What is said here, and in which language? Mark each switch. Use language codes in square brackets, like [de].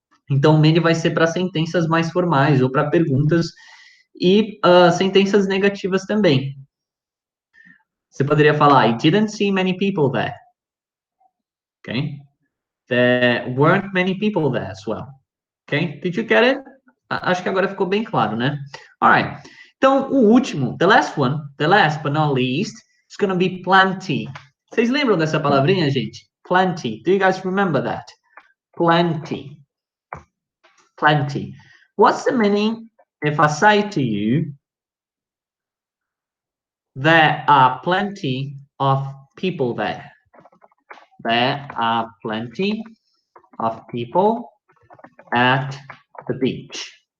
[pt] Então, many vai ser para sentenças mais formais ou para perguntas e sentenças negativas também. Você poderia falar, [en] I didn't see many people there. Okay? There weren't many people there as well. Okay? Did you get it? [pt] Acho que agora ficou bem claro, né? Alright. Então, o último, [en] the last one, the last but not least, is going to be plenty. [pt] Vocês lembram dessa palavrinha, gente? [en] Plenty. Do you guys remember that? Plenty. Plenty. What's the meaning if I say to you, there are plenty of people there? There are plenty of people at the beach.